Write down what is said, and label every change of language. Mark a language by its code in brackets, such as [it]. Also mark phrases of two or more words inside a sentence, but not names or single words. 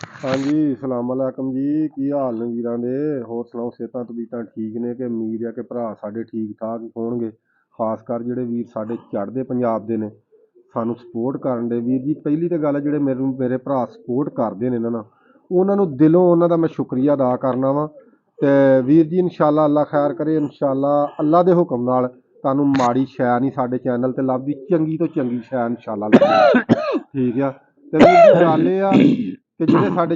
[pa] ਹਾਂ ਜੀ [ar] سلام علیکم [pa] ਜੀ ਕੀ ਹਾਲ ਨੇ ਵੀਰਾਂ ਦੇ ਹੋਰ ਸੁਣਾਓ ਸਿਹਤਾਂ ਤਬੀਅਤਾਂ ਠੀਕ ਨੇ ਕਿ ਉਮੀਦ ਹੈ ਕਿ ਭਰਾ ਸਾਡੇ ਠੀਕ ਠਾਕ ਹੋਣਗੇ ਖ਼ਾਸ ਕਰ ਜਿਹੜੇ ਵੀਰ ਸਾਡੇ ਚੜ੍ਹਦੇ ਪੰਜਾਬ ਦੇ ਨੇ ਸਾਨੂੰ ਸਪੋਰਟ ਕਰਨ ਦੇ ਵੀਰ ਜੀ ਪਹਿਲੀ ਤੇ ਗੱਲ ਹੈ ਜਿਹੜੇ ਮੇਰੇ ਭਰਾ ਸਪੋਰਟ ਕਰਦੇ ਨੇ ਨਾ ਉਹਨਾਂ ਨੂੰ ਦਿਲੋਂ ਉਹਨਾਂ ਦਾ ਮੈਂ ਸ਼ੁਕਰੀਆ ਅਦਾ ਕਰਨਾ ਵਾ ਤੇ ਵੀਰ ਜੀ ਇਨਸ਼ਾਅੱਲਾ ਅੱਲਾ ਖੈਰ ਕਰੇ ਇਨਸ਼ਾਅੱਲਾ ਅੱਲਾ ਦੇ ਹੁਕਮ ਨਾਲ ਤੁਹਾਨੂੰ ਮਾੜੀ ਸ਼ੈ ਨਹੀਂ ਸਾਡੇ ਚੈਨਲ ਤੇ ਲੱਭਦੀ ਚੰਗੀ ਤੋਂ ਚੰਗੀ ਸ਼ੈ ਇਨਸ਼ਾਅੱਲਾ ਲੱਭੇਗੀ ਠੀਕ ਆ ਤੇ ਵੀਰ ਜੀ ਗੱਲ ਇਹ ਆ ਕਿ ਜਿਹੜੇ ਸਾਡੇ